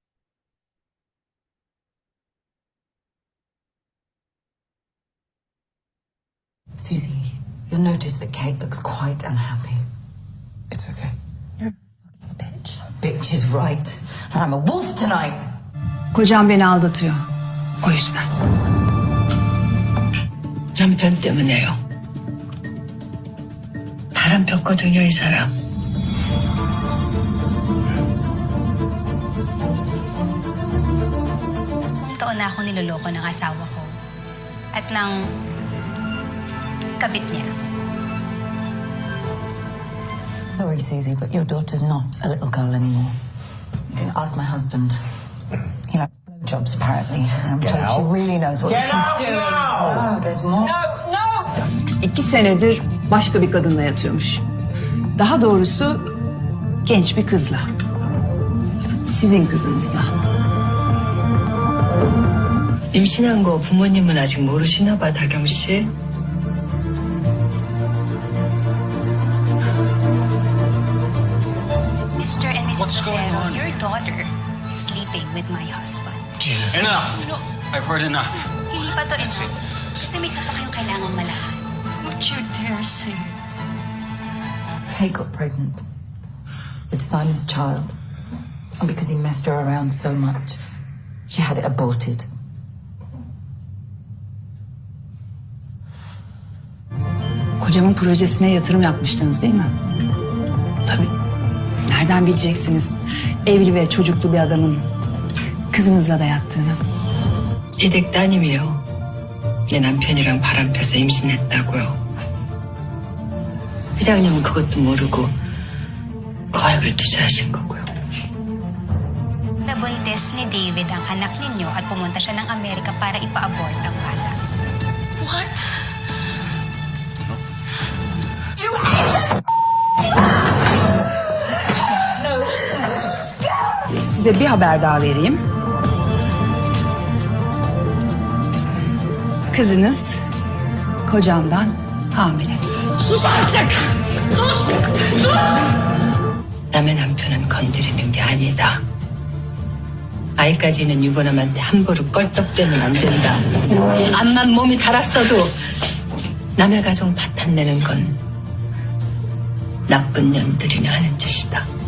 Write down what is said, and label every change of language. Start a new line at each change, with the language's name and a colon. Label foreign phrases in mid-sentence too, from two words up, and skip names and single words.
English: Susie, you'll notice that Kate looks quite unhappy. It's okay. You're a fucking bitch. Bitch is right. And I'm a wolf tonight.
Turkish: Kocam beni aldatıyor. O yüzden.
Korean: 남편 때문에요. 바람 폈거든요, 이 사람.
Filipino: Taon na ako niloloko ng asawa ko at ng kabit niya.
English: Sorry, Susie, but your daughter's not a little girl anymore. You can ask my husband. He likes blowjobs, apparently. And I'm told she really knows what she's doing. No, there's more. No!
Turkish: 2 senedir başka bir kadınla yatıyormuş. Daha doğrusu genç bir kızla. Sizin kızınızla.
Korean: 임신한 거 부모님은 아직 모르시나 봐, 다경 씨.
English: Mr. and Mrs. Rosero, your daughter is sleeping with my husband. Enough! No. I've heard enough.
Filipino: Hindi pa to enough. Kasi may isa pa kayong kailangang malaman.
English: What you dare say? Kate got pregnant with Simon's child. And because he messed her around so much, she had it aborted.
Turkish: Kocamın projesine yatırım yapmıştınız değil mi? Tabii. Nereden bileceksiniz evli ve çocuklu bir adamın kızınızla da yattığını?
Korean: 이댁 따님이요. 내 남편이랑 바람 펴서 임신했다고요. 회장님은 그것도 모르고 거액을 투자하신 거고요.
Filipino: Nabuntis ni David ang anak ninyo at pumunta siya ng Amerika para ipa-abort ang bata.
English: What?
Turkish: Size bir haber daha vereyim. Kızınız kocamdan hamile. sus artık! Sus! Sus!
Korean: 남의 남편은 건드리는 게 아니다. 아이까지는 유부남한테 함부로 껄떡대면 안 된다. 암만 몸이 달았어도 남의 가정 파탄내는 건 나쁜 년들이나 하는 짓이다.